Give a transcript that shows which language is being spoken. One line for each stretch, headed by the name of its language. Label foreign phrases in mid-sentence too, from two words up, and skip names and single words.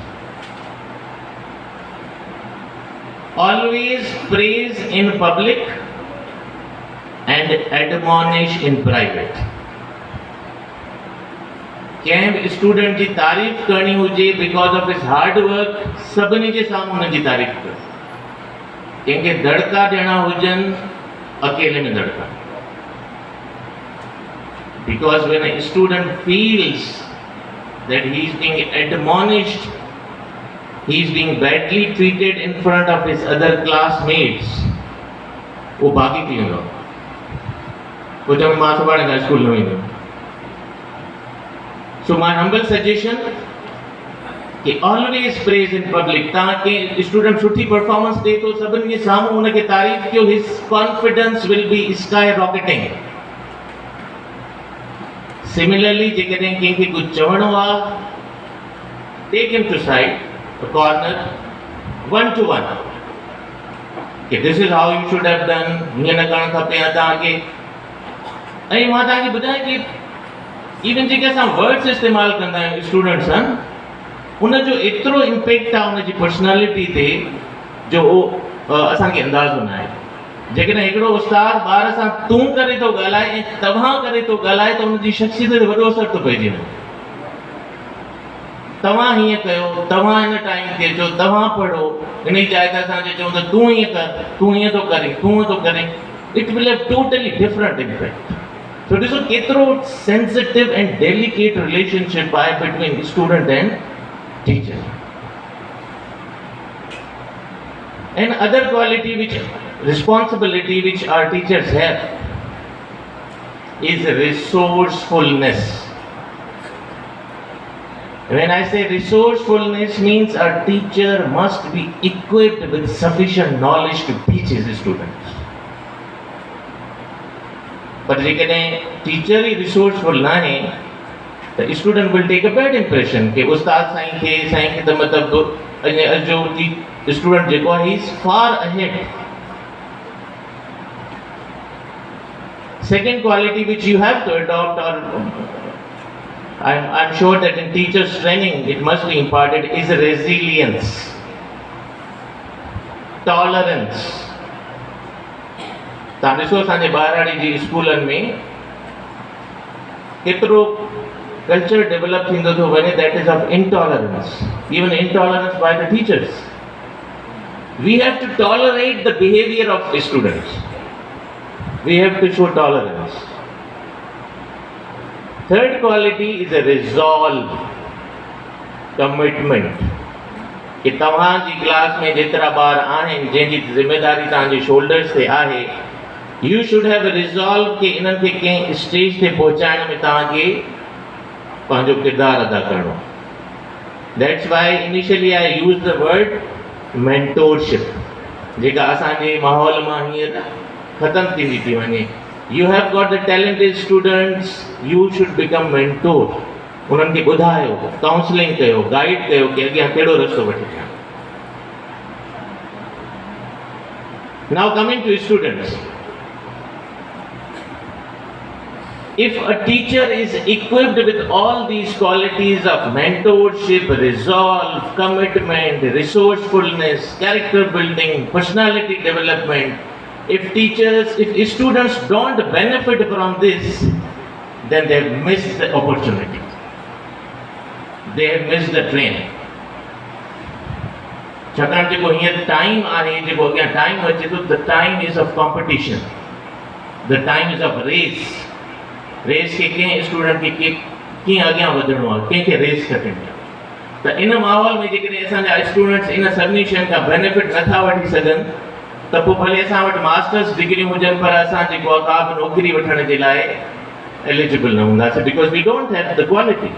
English: Always praise in public and admonish in private.
Sindhi: कंहिं स्टूडेंट जी तारीफ़ करणी हुजे
English: because of his hard work,
Sindhi: सभिनी जे साम्हूं हुनजी तारीफ़ कर। कंहिंखे दड़का ॾियणा हुजनि, अकेले में दड़का।
English: Because when a student feels that he is being admonished, he is being badly treated in front of his other classmates,
Sindhi: वो भागी थी वेंदो। वो चवंदो मां सुभाणे खां स्कूल न वेंदुमि।
English: So my humble suggestion कि always praise in public,
Sindhi: ताकि स्टूडेंट सुठी परफॉर्मेंस दे तो सभिनी जे साम्हूं उनखे तारीफ़ कयो,
English: his confidence will be skyrocketing. Similarly,
Sindhi: जेकॾहिं कंहिंखे कुझु चवणो आहे,
English: take him to side, a corner, one to one, कि this is how you should have done,
Sindhi: हीअं न करणु खपे तव्हांखे। ऐं मां तव्हांखे ॿुधायां कि इवन जेके असां वर्ड्स इस्तेमालु कंदा आहियूं स्टूडेंट्स आहिनि, उनजो एतिरो इम्पैक्ट आहे उनजी पर्सनैलिटी ते जो असांखे अंदाज़ो न आहे। जेकॾहिं हिकिड़ो उस्ताद ॿार सां तूं करे थो ॻाल्हाए ऐं तव्हां करे थो ॻाल्हाए त उनजी शख़्सियत ते वॾो असरु थो पइजी वञे। तव्हां हीअं कयो, तव्हां हिन टाइम ते अचो, तव्हां पढ़ो, इन जी जाइ ते असांजे चऊं त तूं हीअं कर, तूं हीअं थो करे, तूं थो करे,
English: It will have totally different impact. So this is ketro sensitive and delicate relationship between student and teacher. And other quality responsibility which our teachers have is resourcefulness. When I say resourcefulness, means our teacher must be equipped with sufficient knowledge to teach his students.
Sindhi: पर जेकॾहिं टीचर ई रिसोर्सफुल न आहे त
English: student will take a bad impression
Sindhi: कि उस्ताद साईं खे त मतिलबु अॼु जो स्टूडेंट जेको आहे
English: he is far ahead. Second quality which you have to adopt, और I am sure that in teachers training it must be imparted, is resilience, tolerance।
Sindhi: तव्हां ॾिसो असांजे ॿारहाड़ी जी स्कूलनि में केतिरो कल्चर डेवलप थींदो थो वञे,
English: That is of intolerance, even intolerance by the teachers. We have to tolerate the behaviour of students, we have to show tolerance. third quality is a resolve, commitment,
Sindhi: कि तव्हांजी क्लास में जेतिरा ॿार आहिनि जंहिंजी ज़िम्मेदारी तव्हांजे शोल्डर्स ते आहे,
English: you should have resolve
Sindhi: कि इन्हनि खे कंहिं स्टेज ते पहुचाइण में तव्हांखे पंहिंजो किरदारु अदा करिणो।
English: That's why initially I used the word mentorship.
Sindhi: जेका असांजे माहौल मां हींअर ख़तम थींदी थी वञे.
English: You have got the talented students, you should become mentor.
Sindhi: उन्हनि खे ॿुधायो, काउंसलिंग कयो, गाइड कयो कि अॻियां कहिड़ो रस्तो वठी वञनि.
English: Now coming to students. If a teacher is equipped with all these qualities of mentorship, resolve, commitment, resourcefulness, character building, personality development, if students don't benefit from this, then they have missed the opportunity. They have missed the train.
Sindhi: छाकाणि जेको हींअर टाइम आहे, जेको अॻियां टाइम अचे थो,
English: the time is of competition. The time is of race.
Sindhi: रेस के कंहिं स्टूडेंट खे कीअं अॻियां वधिणो आहे, कंहिंखे रेस खटणी आहे. त इन माहौल में जेकॾहिं असांजा स्टूडेंट्स इन सभिनी शयुनि खां बेनिफिट नथा वठी सघनि त पोइ भले असां वटि
English: masters degree
Sindhi: हुजनि पर असां जेको आहे का बि नौकिरी वठण जे लाइ एलिजिबल न हूंदासीं,
English: because we don't have the quality.